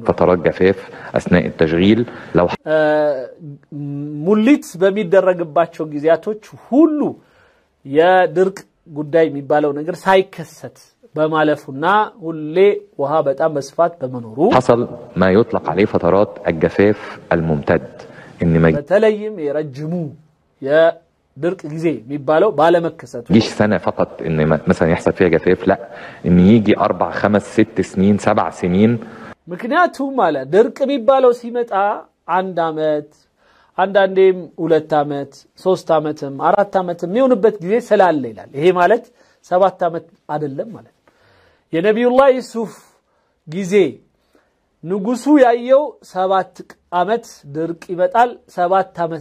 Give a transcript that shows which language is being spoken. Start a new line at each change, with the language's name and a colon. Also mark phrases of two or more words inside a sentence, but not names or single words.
Arabic: فترات جفاف اثناء التشغيل لو
Amharic: ሙሊት በሚደረግባቸው ጊዜያቶች ሁሉ የድርቅ ጉዳይ የሚባለው ነገር ሳይከሰት በማለፉና ሁሌ ውሃ በጣም መስፋት በመኖሩ
Arabic: حصل ما يطلق عليه فترات الجفاف الممتد ان ما
Amharic: በተለይም የረጅሙ የድርቅ ጊዜ የሚባለው ባለመከሰቱ
Arabic: يجيش سنة فقط ان مثلا يحصل فيها جفاف لا ان يجي 4 5 6 سنين 7 سنين
Amharic: ምክንያቱም ማለት ድርቅ የሚባለው ሲመጣ አንድ አመት አንዳንዴም 2 አመት 3 አመትም 4 አመትም የሚሆንበት ጊዜ ስላለ ይላል ይሄ ማለት 7 አመት አይደለም ማለት የነብዩላህ ዩሱፍ ጊዜ ንጉሱ ያየው 7 አመት ድርቅ ይመጣል 7 አመት